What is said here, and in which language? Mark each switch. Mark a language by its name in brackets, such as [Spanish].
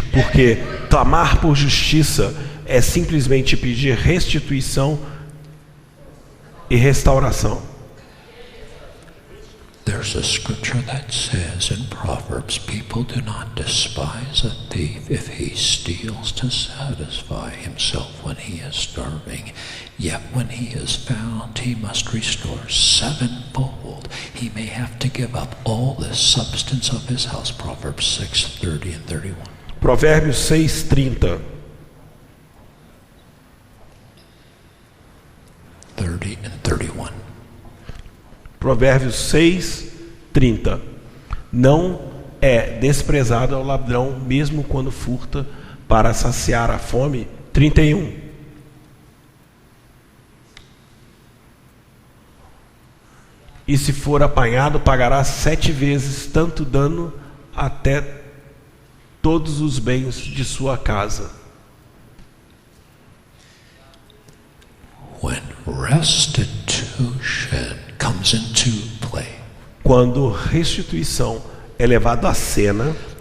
[Portuguese] Porque clamar por justiça é simplesmente pedir restituição e restauração. [English] There's a scripture that says in Proverbs, people do not despise a thief if he steals to satisfy himself when he is starving. Yet when he is found, he must restore sevenfold. He may have to give up all the substance of his house. Proverbs 6:30 and 31. [Portuguese] Provérbios 6:30. [English] 30 and 31. [Portuguese] Provérbios 6:30. Não é desprezado ao ladrão, mesmo quando furta, para saciar a fome. 31. E se for apanhado, pagará 7 vezes tanto dano, até todos os bens de sua casa. [English] When restitution comes into play, [Portuguese] quando restituição é levado à cena,